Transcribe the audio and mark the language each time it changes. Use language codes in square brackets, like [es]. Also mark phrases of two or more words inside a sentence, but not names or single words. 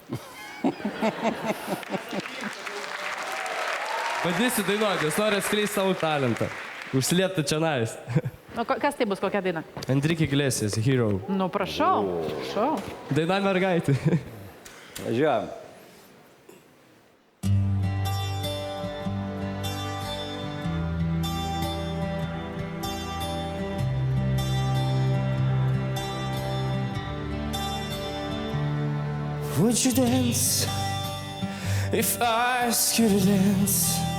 [lt] Bandysiu dainuoti, aš noriu atskleisti savo talentą. Užsilieti čia nais. Nu, kas tai bus, kokia daina? Enrique Iglesias, Hero. Nu, prašau. Daina mergaitė. Važiuojam. [en] Would you dance if I asked you to dance?